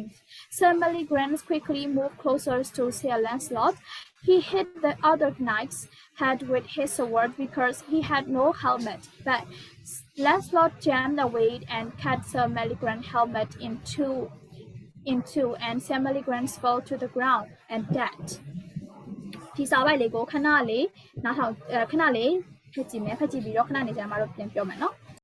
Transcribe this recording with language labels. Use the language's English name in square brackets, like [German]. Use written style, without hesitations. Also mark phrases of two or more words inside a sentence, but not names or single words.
[English] Sir Meligrance quickly moved closer to Sir Lancelot. He hit the other knight's head with his sword because he had no helmet, but Lancelot jammed away and cut Sir Meligrance' helmet in two, and Sir Meligrance fell to the ground and dead. [Burmese] ဒီစာပိုက်လေးကိုခဏလေးဖတ်ကြည့်ပြီးတော့ခဏနေကြမှာတော့ပြန်ပြောမယ်နော်